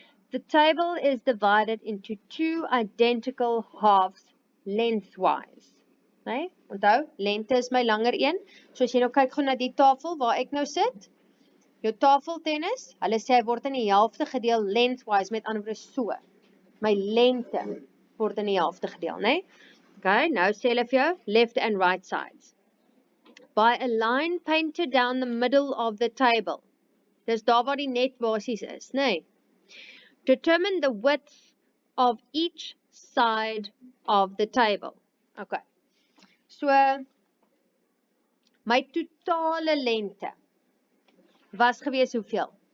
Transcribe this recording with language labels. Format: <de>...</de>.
<en>The table is divided into 2 identical halves lengthwise.</en> <af>Nee, onthou, lengte is my langer een. So as jy nou kyk gou na die tafel waar ek nou sit, jou tafeltennis, hulle sê hy word in die helfte gedeel lengthwise, met ander woorde so. My lengte word in die helfte gedeel, né? Okay, nou sê hulle vir jou</af> <en>left and right sides. By a line painted down the middle of the table.</en> <af>Dis daar waar die net basies is, né?</af> <en>Determine the width of each side of the table. Okay.</en> <af>So my totale lengte was gewees hoeveel?</af>